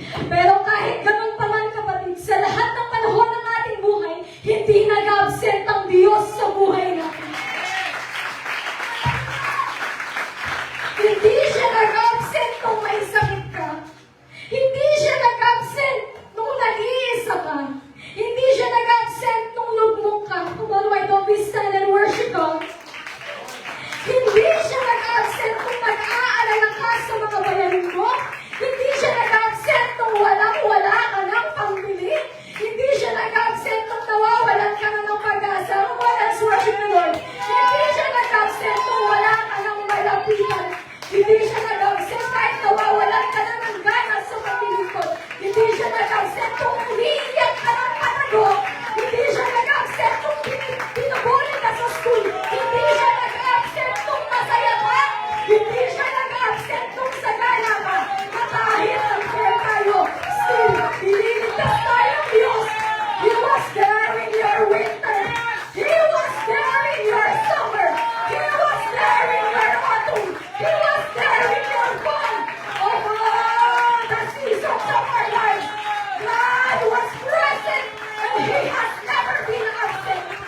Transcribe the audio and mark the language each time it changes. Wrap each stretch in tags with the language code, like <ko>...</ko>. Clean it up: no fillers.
<tl>Pero kahit ganun pa man, kapatid, sa lahat ng panahon ng ating buhay, hindi nag-absent ang Diyos sa buhay natin. Hindi siya nag-absent nung may sakit ka. Hindi siya nag-absent nung nag-iisa ka. Hindi siya nag-absent nung lugmok ka.</tl> <en>Tomorrow, why don't we stand and worship God?</en> <tl>Hindi siya nag-absent kung nag-aalala ka sa mga bayarin mo. Hindi siya nag-absent nung walang-wala ka ng pambili. Hindi siya nag-absent nung nawawalan ka na ng pag-asa.</tl> <en>Let's worship the Lord.</en> <tl>Hindi siya nag-absent nung wala ka ng malapitan. Hindi siya nag-absent kahit nawawalan ka na ng gana sa pagbilikod. Hindi siya nag-absent kung umiiyak ka ng panago. Hindi siya nag-absent kung pinubuli ka sa school. Hindi siya nag-absent kung masaya ka. Hindi siya nag-absent kung sagana ka. Na kahit unfair tayo, still, ililigtas tayo ng Diyos.</tl> <en>He was there in your winter. He was there in your summer. He was there in your autumn. He was there in your fall. Of all the seasons of our lives, God was present and He has never been absent.</en>